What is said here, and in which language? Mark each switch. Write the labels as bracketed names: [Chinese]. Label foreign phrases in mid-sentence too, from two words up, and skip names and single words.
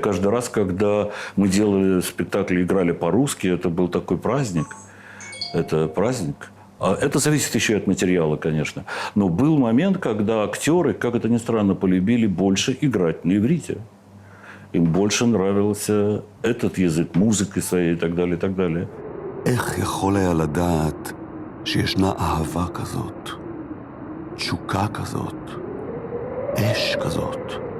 [Russian] Каждый раз, когда мы делали спектакли, играли по-русски, это был такой праздник. Это праздник. А это зависит еще и от материала, конечно. Но был момент, когда актеры, как это ни странно, полюбили больше играть на иврите. Им больше нравился этот язык, музыкой своей и так далее, и так далее. [Hebrew] איך יכול היה לדעת שישנה אהבה כזאת, תשוקה כזאת, אש כזאת?